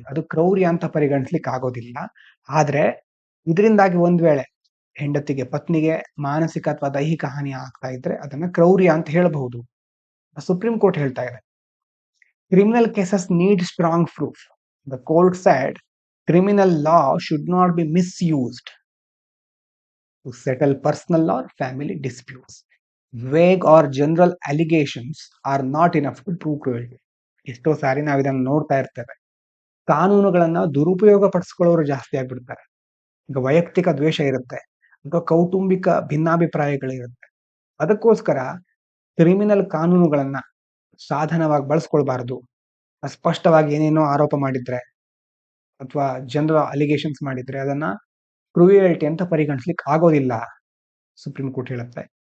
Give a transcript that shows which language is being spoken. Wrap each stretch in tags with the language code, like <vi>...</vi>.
<kn>ಅದು ಕ್ರೌರ್ಯ ಅಂತ ಪರಿಗಣಿಸ್ಲಿಕ್ಕೆ ಆಗೋದಿಲ್ಲ. ಆದ್ರೆ ಇದರಿಂದಾಗಿ ಒಂದ್ ವೇಳೆ ಹೆಂಡತಿಗೆ, ಪತ್ನಿಗೆ ಮಾನಸಿಕ ಅಥವಾ ದೈಹಿಕ ಹಾನಿ ಆಗ್ತಾ ಇದ್ರೆ ಅದನ್ನ ಕ್ರೌರ್ಯ ಅಂತ ಹೇಳಬಹುದು. ಸುಪ್ರೀಂ ಕೋರ್ಟ್ ಹೇಳ್ತಾ ಇದೆ,</kn> <en>criminal cases need strong proof. The court said criminal law should not be misused to settle personal or family disputes. Vague or general allegations are not enough to prove cruelty.</en> <kn>ಎಷ್ಟೋ ಸಾರಿ ನಾವು ಇದನ್ನು ನೋಡ್ತಾ ಇರ್ತೇವೆ. ಕಾನೂನುಗಳನ್ನ ದುರುಪಯೋಗ ಪಡಿಸ್ಕೊಳ್ಳೋರು ಜಾಸ್ತಿ ಆಗ್ಬಿಡ್ತಾರೆ. ಈಗ ವೈಯಕ್ತಿಕ ದ್ವೇಷ ಇರುತ್ತೆ ಅಥವಾ ಕೌಟುಂಬಿಕ ಭಿನ್ನಾಭಿಪ್ರಾಯಗಳಿರುತ್ತೆ. ಅದಕ್ಕೋಸ್ಕರ ಕ್ರಿಮಿನಲ್ ಕಾನೂನುಗಳನ್ನ ಸಾಧನವಾಗಿ ಬಳಸ್ಕೊಳ್ಬಾರದು. ಸ್ಪಷ್ಟವಾಗಿ ಏನೇನೋ ಆರೋಪ ಮಾಡಿದ್ರೆ ಅಥವಾ ಜನರಲ್ ಅಲಿಗೇಷನ್ಸ್ ಮಾಡಿದ್ರೆ ಅದನ್ನ ಕ್ರೂಯಲ್ಟಿ ಅಂತ ಪರಿಗಣಿಸ್ಲಿಕ್ಕೆ ಆಗೋದಿಲ್ಲ, ಸುಪ್ರೀಂ ಕೋರ್ಟ್ ಹೇಳುತ್ತೆ.</kn>